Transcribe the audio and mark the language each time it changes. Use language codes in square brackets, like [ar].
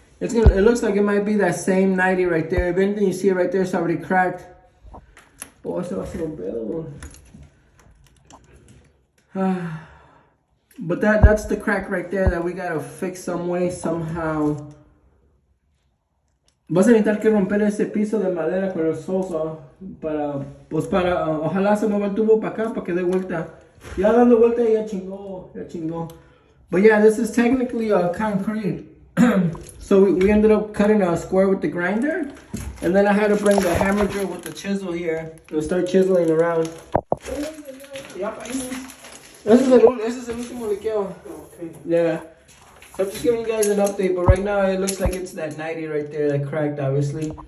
[en] It looks like it might be that same 90 right there. If anything, you see it right there, it's already cracked. [es] Oh, ese va a ser un pedo. [en] But that's the crack right there that we gotta fix some way, somehow. [es] Vas a necesitar que romper ese piso de madera con el sosa para, pues para, ojalá se mueva el tubo para acá para que dé vuelta. Ya dando vuelta ya chingó, ya chingó. [en] But yeah, this is technically concrete. So we ended up cutting a square with the grinder, and then I had to bring the hammer drill with the chisel here and start chiseling around. This is [es] el último liqueo. [en] Okay. Yeah. So I'm just giving you guys an update, but right now it looks like it's that 90 right there that cracked, obviously.